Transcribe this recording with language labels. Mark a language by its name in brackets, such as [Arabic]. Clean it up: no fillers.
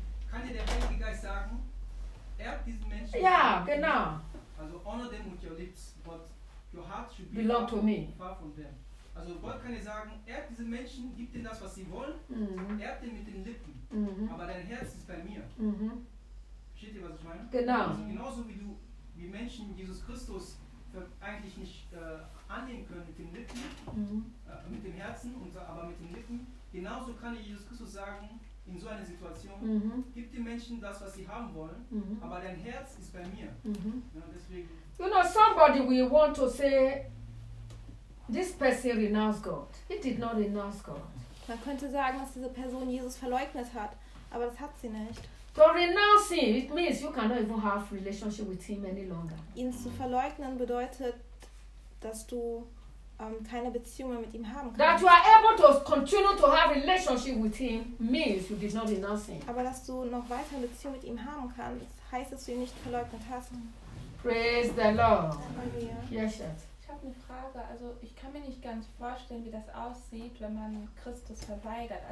[German] kann dir der Heilige Geist sagen, ehrt diesen Menschen. Ja, genau. [English] Also honor them with your lips, but your heart should be belong to me. Far from them. [German] Also Gott kann dir sagen, ehrt diesen Menschen, gib denen das, was sie wollen, ehrt den mit den Lippen, aber dein Herz ist bei mir. Versteht ihr, was ich meine? Genau. Also genauso wie du, wie Menschen Jesus Christus eigentlich nicht annehmen können mit den Lippen, mit dem Herzen, und, aber mit den Lippen, genauso kann dir Jesus Christus sagen, in so einer Situation, gib den Menschen das, was sie haben wollen, aber dein Herz ist bei mir. Ja, deswegen. [English] You know, somebody will want to say, this person renounced God. He did not renounce God. [German] Man könnte sagen, dass diese Person Jesus verleugnet hat, aber das hat sie nicht. [English] To renounce him, it means you cannot even have relationship with him any longer. [German] Ihn zu verleugnen bedeutet, dass du keine Beziehung mehr mit ihm haben kannst. [English] That you are able to continue to have relationship with him means you did not renounce him. [German] Aber dass du noch weiter eine Beziehung mit ihm haben kannst, heißt, dass du ihn nicht verleugnet hast. [English] Praise the Lord. Yes, Schatz. [German] Ich habe eine Frage, also ich kann mir nicht ganz vorstellen, wie das aussieht, wenn man Christus verweigert.